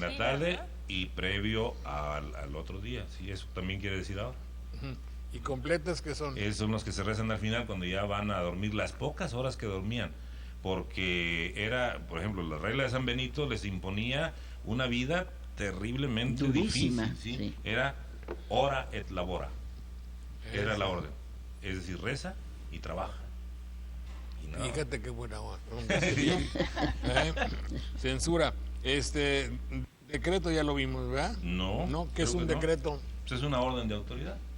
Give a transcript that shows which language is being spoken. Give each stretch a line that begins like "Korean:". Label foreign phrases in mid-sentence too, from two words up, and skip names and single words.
Spanish: En la tarde y previo al otro día. Sí, eso también quiere decir ahora. Ujú. ¿Y completas qué son? Son los que se rezan al final cuando ya van a dormir las pocas horas que dormían. Porque era, por ejemplo, la regla de San Benito les imponía una vida terriblemente Durísima, difícil. ¿sí? sí.
Latin: Era ora et labora.
Spanish: Era Eso. la orden. Es decir, reza y trabaja. Y nada. Fíjate qué buena onda. Censura. Decreto ya lo vimos, ¿verdad? No. No, ¿qué es creo un que no. decreto? Pues es una orden de autoridad.